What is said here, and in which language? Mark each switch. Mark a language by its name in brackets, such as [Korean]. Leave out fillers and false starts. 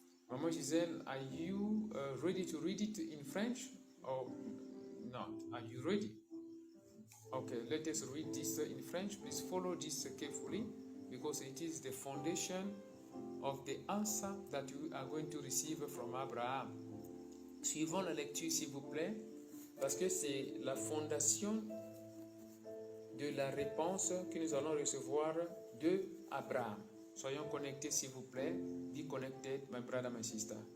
[English] Maman Giselle, are you ready to read it in French or not? Are you ready? Okay, let us read this in French. Please follow this carefully because it is the foundation of the answer that you are going to receive from Abraham. [French] Suivons la lecture, s'il vous plaît. parce que c'est la fondation de la réponse que nous allons recevoir de Abraham. Soyons connectés, s'il vous plaît. [English] Be connected, my brother, my sister.